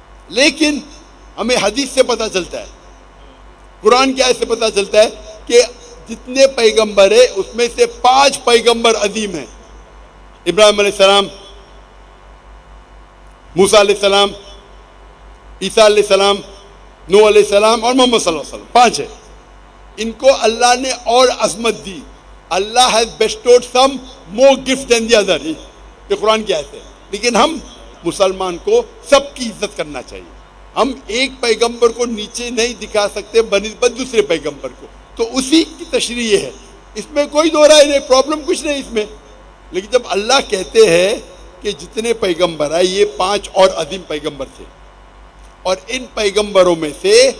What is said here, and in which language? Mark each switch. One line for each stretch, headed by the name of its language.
Urdu: لیکن ہمیں حدیث سے پتہ چلتا ہے، قرآن کی آیت سے پتہ چلتا ہے کہ جتنے پیغمبر ہیں اس میں سے 5 پیغمبر عظیم ہیں. ابراہیم علیہ السلام، موسیٰ علیہ السلام، عیسیٰ علیہ السلام، نوح علیہ السلام اور محمد صلی اللہ علیہ وسلم. 5 ہیں. ان کو اللہ نے اور عظمت دی.
English: Allah has bestowed some more gift than the other.
Urdu: یہ قرآن کی آیت ہے. لیکن ہم مسلمان کو سب کی عزت کرنا چاہیے. ہم ایک پیغمبر کو نیچے نہیں دکھا سکتے بنسبت دوسرے پیغمبر کو. تو اسی کی تشریح یہ ہے، اس میں کوئی دو رائے نہیں، پرابلم کچھ نہیں اس میں. لیکن جب اللہ کہتے ہیں کہ جتنے پیغمبر آئے یہ 5 اور عظیم پیغمبر تھے، اور ان پیغمبروں میں سے